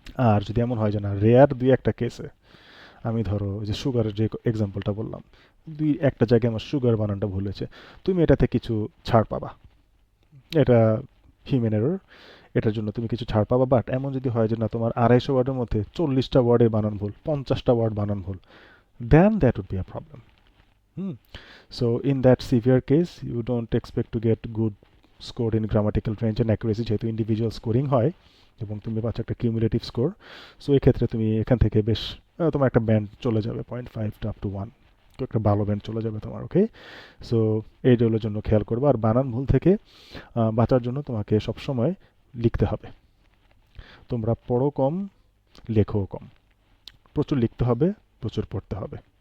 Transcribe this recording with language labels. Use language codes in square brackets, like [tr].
[bn] আর যদি এমন হয় যে না, রেয়ার দুই একটা কেসে আমি ধরো যে সুগারের যে এক্সাম্পলটা বললাম, দুই একটা জায়গায় আমার সুগার বানানটা ভুল হয়েছে, তুমি এটাতে কিছু ছাড় পাবা, এটা হিউম্যান এরর, এটার জন্য তুমি কিছু ছাড় পাবা। বাট এমন যদি হয় যে না, তোমার 250 ওয়ার্ডের মধ্যে 40টা ওয়ার্ডে বানান ভুল, 50টা ওয়ার্ড বানান ভুল, [en] Then that would be a problem. So in that severe case, you don't expect to get good score in grammatical range and accuracy, [bn] যেহেতু ইন্ডিভিজুয়াল স্কোরিং হয় এবং তুমি পাচ্ছ একটা কিউমুলেটিভ স্কোর। সো এক্ষেত্রে তুমি এখান থেকে বেশ তোমার একটা ব্যান্ড চলে যাবে 0.5 টু আপ টু 1, তো একটা ভালো ব্যান্ড চলে যাবে তোমার। ওকে, সো এইগুলোর জন্য খেয়াল করবে। আর বানান ভুল থেকে বাঁচার জন্য তোমাকে সবসময় লিখতে হবে। তোমরা পড়ো কম, লেখো কম, প্রচুর লিখতে হবে, প্রচুর পড়তে হবে।